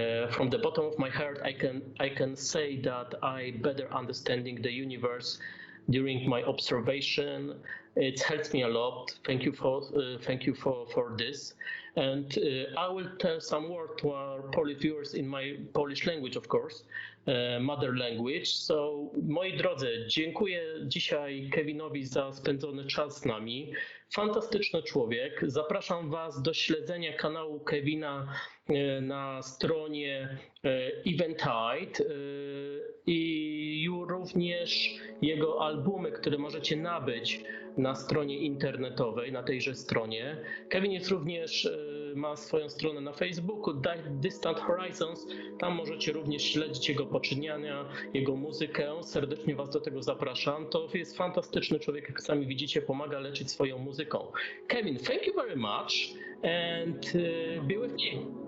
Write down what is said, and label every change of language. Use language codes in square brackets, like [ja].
[en] From the bottom of my heart, I can say that I better understanding the universe during my observation. It helps me a lot. Thank you for this. And I will tell some word to our Polish viewers in my Polish language, of course, mother language. [pl] So, moi drodzy, dziękuję dzisiaj Kevinowi za spędzony czas z nami. Fantastyczny człowiek. Zapraszam Was do śledzenia kanału Kevina na stronie Eventide i również jego albumy, które możecie nabyć na stronie internetowej, na tejże stronie. Kevin jest również, ma swoją stronę na Facebooku, Distant Horizons. Tam możecie również śledzić jego poczyniania, jego muzykę. Serdecznie Was do tego zapraszam. To jest fantastyczny człowiek, jak sami widzicie, pomaga leczyć swoją muzyką. [en] Kevin, thank you very much and be with me.